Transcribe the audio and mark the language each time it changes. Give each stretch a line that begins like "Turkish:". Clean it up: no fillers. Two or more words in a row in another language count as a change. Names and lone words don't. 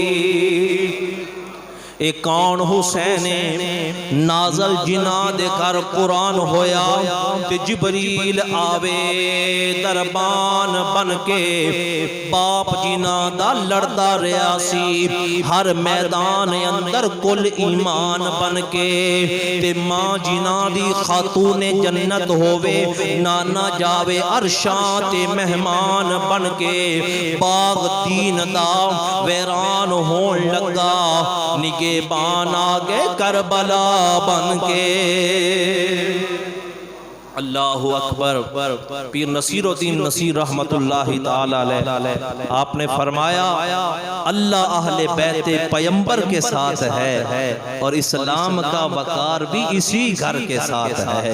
Punjabi: اے کون حسین نازل جنا دے کر قرآن ہویا تے جبریل آوے دربان بن کے، باپ جنا دا لڑدا ریاسی ہر میدان اندر کل ایمان بن کے، تے ماں جنا دی خاتون جنت ہووے نانا جاوے عرشاں تے مہمان بن کے، باغ دین دا ویران ہون لگا، نگے بان آگے کربلا بن کے۔
Arabic: اللہ اکبر۔
Urdu: پیر نصیر الدین نصیر
Arabic: رحمت اللہ تعالی علیہ
Urdu: آپ نے فرمایا اللہ اہل بیت پیمبر کے ساتھ ہے اور اسلام کا وقار بھی اسی گھر کے ساتھ ہے۔